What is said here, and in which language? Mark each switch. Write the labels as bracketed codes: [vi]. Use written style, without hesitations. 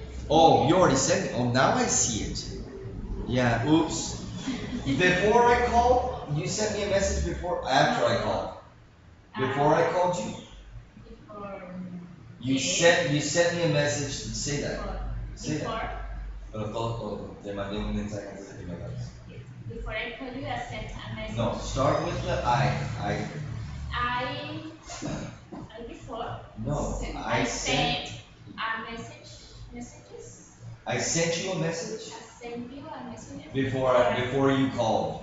[en] Oh, you already sent it. Oh, now I see it. Yeah. Oops. Before I called, you sent me a message before. After I called. Before I called you. Before. You sent me a message to say that. Say Before. that. [es] Pero todo, te mandé un mensaje antes de que me hablaras. [en] Before I call you, I sent a message. No, start with the I. I before. No, I sent a message. Messages. I sent you a message I sent you a message. before you called.